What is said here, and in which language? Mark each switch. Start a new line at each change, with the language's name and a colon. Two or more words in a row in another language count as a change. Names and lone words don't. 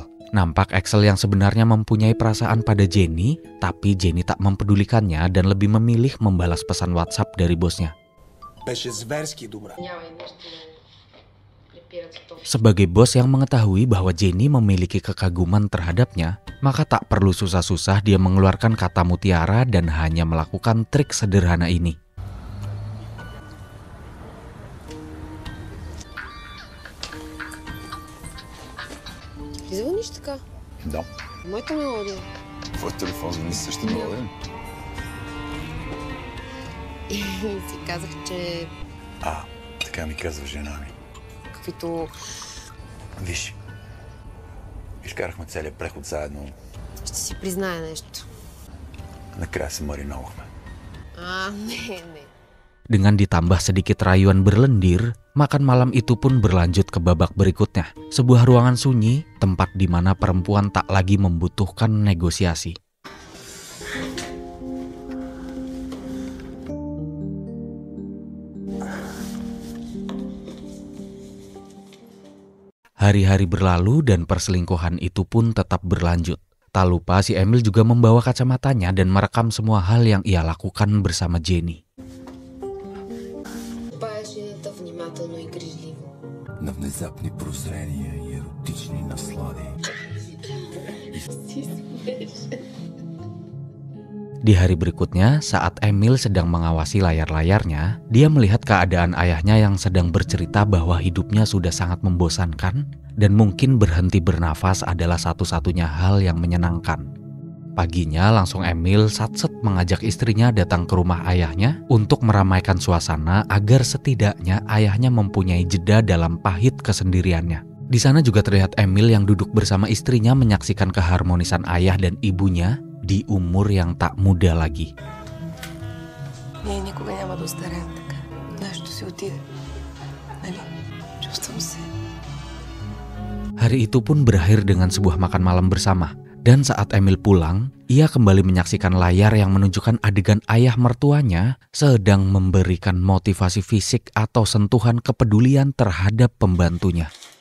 Indonesian: Nampak Axel yang sebenarnya mempunyai perasaan pada Jenny, tapi Jenny tak mempedulikannya dan lebih memilih membalas pesan WhatsApp dari bosnya. Sebagai bos yang mengetahui bahwa Jenny memiliki kekaguman terhadapnya, maka tak perlu susah-susah dia mengeluarkan kata mutiara dan hanya melakukan trik sederhana ini.
Bulgarian: Звъниш така? Да. Моята мелодия. Твой телефон звъни също мелодия. И си казах, че Така ми казва жена ми. каквито... Виж, изкарахме целият преход заедно. Ще си призная нещо. Накрая се мариновахме. Не.
Indonesian: Dengan ditambah sedikit rayuan berlendir, makan malam itu pun berlanjut ke babak berikutnya. Sebuah ruangan sunyi, tempat di mana perempuan tak lagi membutuhkan negosiasi. Hari-hari berlalu dan perselingkuhan itu pun tetap berlanjut. Tak lupa si Emil juga membawa kacamatanya dan merekam semua hal yang ia lakukan bersama Jenny.
Bulgarian: Внимателно и грижливо. На внезапни прозрения и еротични наслади.
Indonesian: Di hari berikutnya, saat Emil sedang mengawasi layar-layarnya, dia melihat keadaan ayahnya yang sedang bercerita bahwa hidupnya sudah sangat membosankan dan mungkin berhenti bernafas adalah satu-satunya hal yang menyenangkan. Paginya langsung Emil satset mengajak istrinya datang ke rumah ayahnya untuk meramaikan suasana agar setidaknya ayahnya mempunyai jeda dalam pahit kesendiriannya. Di sana juga terlihat Emil yang duduk bersama istrinya menyaksikan keharmonisan ayah dan ibunya di umur yang tak muda lagi.
Bulgarian: Ние никога няма да остареем така. Нашето си отиде. Нали? Чувствам се.
Indonesian: Hari itu pun berakhir dengan sebuah makan malam bersama. Dan saat Emil pulang, ia kembali menyaksikan layar yang menunjukkan adegan ayah mertuanya sedang memberikan motivasi fisik atau sentuhan kepedulian terhadap pembantunya.